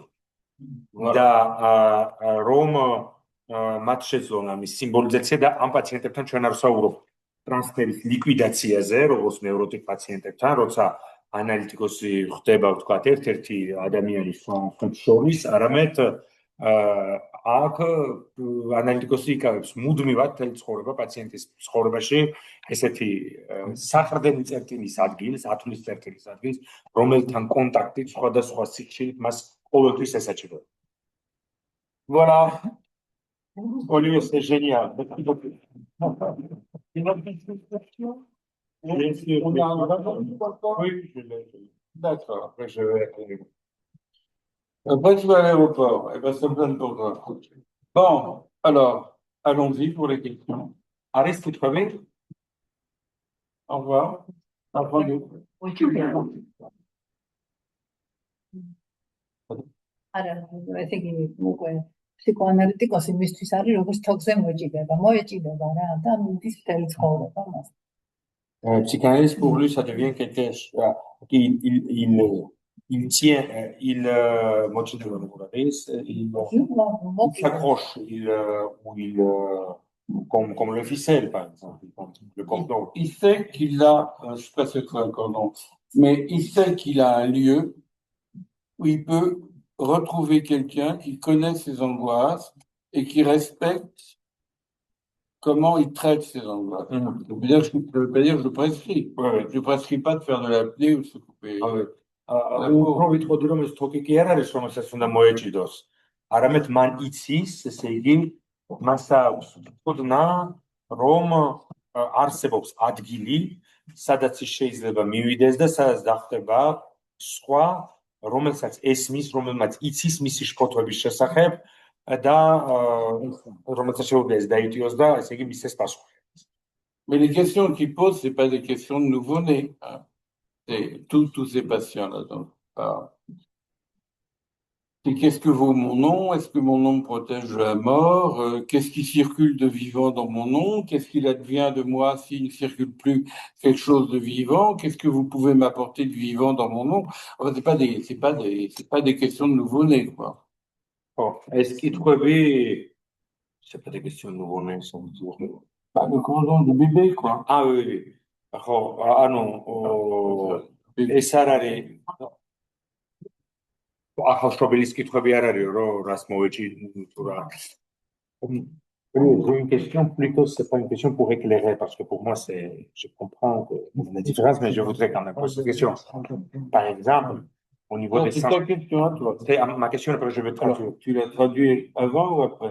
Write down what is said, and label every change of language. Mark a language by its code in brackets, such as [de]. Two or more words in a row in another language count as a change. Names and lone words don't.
[ka] და რომ მათ შეძლონ ამის სიმბოლიზაცია და ამ პაციენტებთან ჩვენ არ ვსაუბრობთ ტრანსფერის ლიკვიდაციაზე, როგორც ნევროტიკ პაციენტებთან, როცა ანალიტიკოსი ხდება, ვთქვათ, ერთ-ერთი ადამიანის შორის, არამედ აქ ანალიტიკოსი იკავებს მუდმივად მთელი ცხოვრება პაციენტის ცხოვრებაში ესეთი საყრდენი წერტილის ადგილს, ათვლის წერტილის ადგილს, რომელთან კონტაქტით სხვადასხვა სიხშირით მას ყოველთვის ესაჭიროება. [fr] Voilà. Olivier, c'est génial. Bien sûr. Oui, je l'ai. D'accord, après je vais. Après tu vas à l'aéroport, et ben ça me donne pour toi. Bon, alors, allons-y pour les questions. Arrête, tu vas bien? Au revoir. À bientôt. [ka] არა, ესე იგი უკვე ფსიქოანალიტიკოსი მისთვის არის როგორც თოქზე მოეჭიდება რა და მიდის მთელი ცხოვრება მას. [fr] Psychanalyse pour lui, ça devient quelque chose il tient, il s'accroche, comme le ficelle, par exemple, le cordon. Il sait qu'il a, je sais pas si c'est un cordon, mais il sait qu'il a un lieu où il peut retrouver quelqu'un qui connaît ses angoisses et qui respecte comment il traite ses angoisses. Ça veut pas dire que je prescris. Ouais. Je prescris pas de faire de l'apnée ou de se couper. [ka] უბრალოდ ვიტყოდი რომ ეს თოკი კი არ არის რომელსაც უნდა მოეჭიდოს. არამედ მან იცის, ესე იგი მას აქვს თქოდნა რომ არსებობს ადგილი, სადაც ის შეიძლება მივიდეს და სადაც დახტება სხვა, რომელსაც ესმის, რომელმაც იცის მისი შფოთვების შესახებ და რომელსაც შეუძლია ეს დაიტიოს და ესე იგი მისცეს პასუხი. [fr] Mais les questions qu'il pose, c'est pas des questions de nouveau-nés. Hein. C'est tous ces patients-là. Donc, c'est qu'est-ce que vaut mon nom? Est-ce que mon nom me protège de la mort? Qu'est-ce qui circule de vivant dans mon nom? Qu'est-ce qu'il advient de moi s'il ne circule plus quelque chose de vivant? Qu'est-ce que vous pouvez m'apporter de vivant dans mon nom? Enfin, c'est pas des questions de nouveau-nés, quoi. Est-ce qu'il trouvait, c'est pas des questions de nouveau-nés, sans doute. Le cordon du bébé, quoi. Ah oui. Ah non, [ka] ეს არ არის ახალშობილის კითხვები არ არის რომ რას მოეჭი თუ რა. [fr] Une question plutôt, c'est pas une question pour éclairer parce que pour moi je comprends la différence mais je voudrais quand même poser cette question. Par exemple, au niveau des C'est ta question à toi. C'est ma question après je vais traduire. Tu l'as traduit avant ou après?